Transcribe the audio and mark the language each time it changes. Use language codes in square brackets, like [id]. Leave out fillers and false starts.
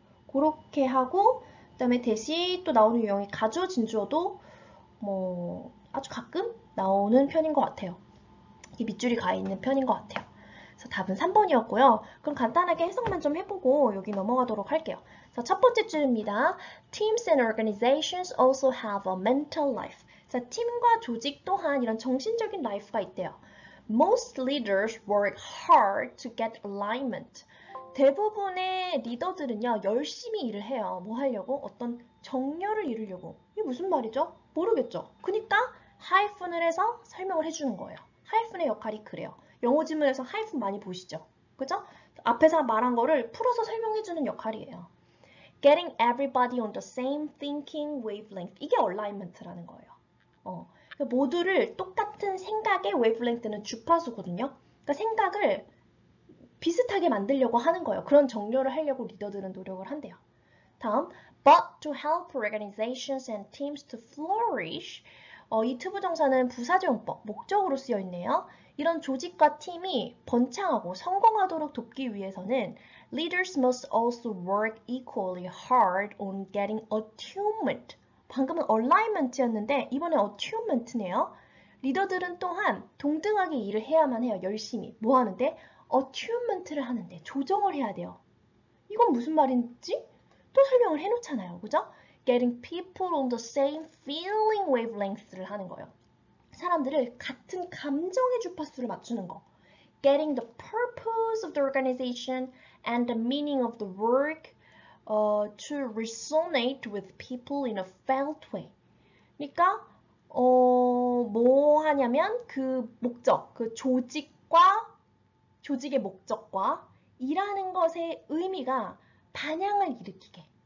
[ko] 그렇게 하고 그 다음에 대시 또 나오는 유형이 가주, 진주어도 뭐 아주 가끔 나오는 편인 것 같아요. 이 밑줄이 가 있는 편인 것 같아요. 그래서 답은 3번이었고요. 그럼 간단하게 해석만 좀 해보고 여기 넘어가도록 할게요. 자, 첫 번째 줄입니다. [en] Teams and organizations also have a mental life. [ko] 자, 팀과 조직 또한 이런 정신적인 라이프가 있대요. [en] Most leaders work hard to get alignment. [ko] 대부분의 리더들은요, 열심히 일을 해요. 뭐 하려고? 어떤 정렬을 이루려고. 이게 무슨 말이죠? 모르겠죠? 그러니까 하이픈을 해서 설명을 해주는 거예요. 하이픈의 역할이 그래요. 영어 지문에서 하이픈 많이 보시죠? 그죠? 앞에서 말한 거를 풀어서 설명해주는 역할이에요. [en] Getting everybody on the same thinking wavelength. [ko] 이게 alignment라는 거예요. 모두를 똑같은 생각의 wavelength는 주파수거든요. 그러니까 생각을 비슷하게 만들려고 하는 거예요. 그런 정렬을 하려고 리더들은 노력을 한대요. [en] 다음, but to help organizations and teams to flourish. [ko] 이 투부정사는 부사조용법, 목적으로 쓰여 있네요. 이런 조직과 팀이 번창하고 성공하도록 돕기 위해서는 [en] leaders must also work equally hard on getting attunement. [ko] 방금은 alignment였는데 이번엔 attunement네요. 리더들은 또한 동등하게 일을 해야만 해요. 열심히. 뭐 하는데? attunement를 하는데 조정을 해야 돼요. 이건 무슨 말인지 또 설명을 해놓잖아요. 그죠? [en] Getting people on the same feeling wavelength를 [ko] 하는 거예요. 사람들을 같은 감정의 주파수를 맞추는 거. [en] Getting the purpose of the organization and the meaning of the work to resonate with people in a felt way. [ko] 그러니까 뭐 하냐면 그 목적, 그 조직의 목적과 일하는 것의 의미가 반향을 일으키게.